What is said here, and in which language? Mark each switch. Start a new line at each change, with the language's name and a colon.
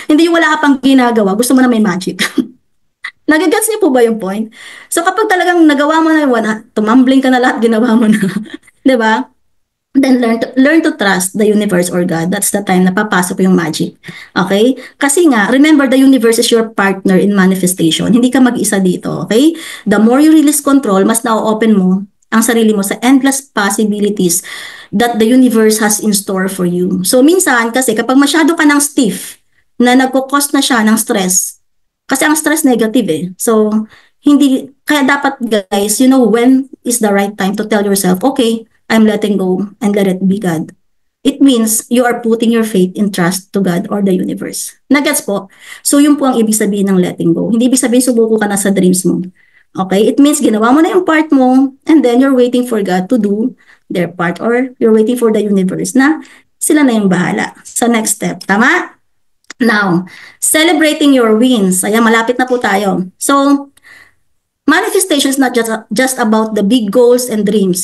Filipino: Hindi yung wala ka pang ginagawa, gusto mo na may magic. Nagagets niyo po ba yung point? So kapag talagang nagawa mo na yung tumambling ka na lahat, ginawa mo na. 'Di ba?
English: Then learn to trust the universe or God. That's the time
Filipino: na papasok yung
English: magic. Okay? Kasi nga, remember the universe is your partner in manifestation.
Filipino: Hindi ka mag-isa dito,
English: okay? The more you release control,
Filipino: mas na-open mo ang sarili mo sa
English: endless possibilities that the universe has in store for you.
Filipino: So minsan kasi kapag masyado ka ng stiff na nagko-cause na siya ng stress, kasi ang stress negative eh. So hindi, kaya dapat guys,
English: you know when is the right time to tell yourself, okay, I'm letting go and let it be God. It means you are putting your faith in trust to God or the universe.
Filipino: Nagets po? So yun po ang ibig sabihin ng letting go. Hindi ibig sabihin subuko ka na sa dreams mo.
English: Okay? It means
Filipino: ginawa mo na yung part mo
English: and then you're waiting for God to do their part or you're waiting for the universe
Filipino: na sila na yung bahala sa
English: next step. Tama? Now, celebrating your wins.
Filipino: Ayan, malapit na po tayo.
English: So, manifestation is not just about the big goals and dreams.